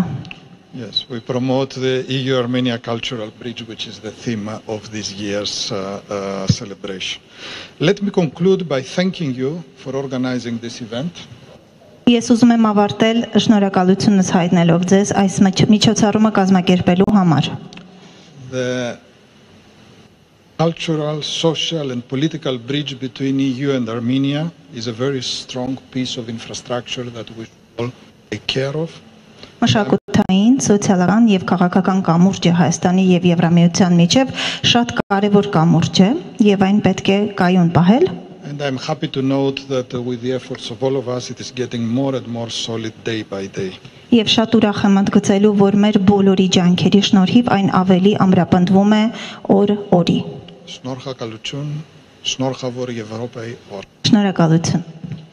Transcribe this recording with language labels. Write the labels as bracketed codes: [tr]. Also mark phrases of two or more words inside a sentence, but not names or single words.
[en] Yes, we promote the EU-Armenia Cultural Bridge, which is the theme of this year's celebration. Let me conclude by thanking you for organizing this event. [hy] Ես ուզում եմ ավարտել շնորհակալությունս հայտնելով ձեզ այս միջոցառումը կազմակերպելու համար։ [en] The cultural, social and political bridge between EU and Armenia is a very strong piece of infrastructure that we should all take care of. [hy] Մշակութային, սոցիալական եւ քաղաքական կամուրջը Հայաստանի եւ Եվրամիության միջև շատ կարեւոր կամուրջ է եւ այն պետք է կայուն պահել։ [en] And I'm happy to note that with the efforts of all of us it is getting more and more solid day by day. [hy] Եվ շատ ուրախ եմ ընդգծելու, որ մեր բոլորի ջանքերի շնորհիվ այն ավելի ամրապնդվում է օր օրի։ Շնորհակալություն, շնորհավոր Եվրոպայի օր։ Շնորհակալություն։